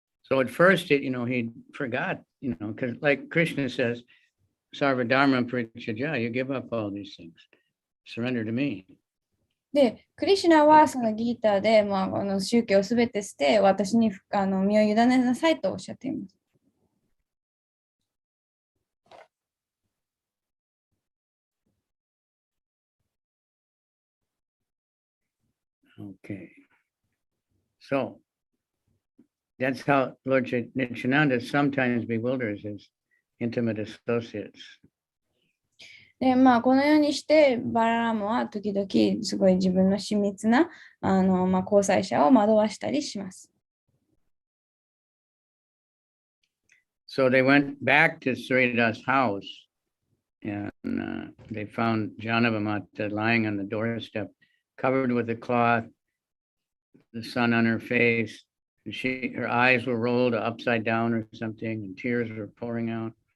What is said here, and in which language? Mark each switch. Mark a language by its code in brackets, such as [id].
[en] So at first, he forgot, because like Krishna says, Sarvadharma Parityajya, you give up all these things. Surrender to me. [ja] で、クリシュナはそのギーターで、宗教をすべて捨て、私に身を委ねなさいとおっしゃっています。 [en] Okay. So that's how Lord Nityananda sometimes bewilders his intimate associates. [ja] で、このようにしてバララムは時々すごい自分の親密な交際者を惑わしたりします。 [en] So they went back to Srida's house and they found Janavamata lying on the doorstep, covered with a cloth, the sun on her face. And her eyes were rolled upside down or something, and tears were pouring out.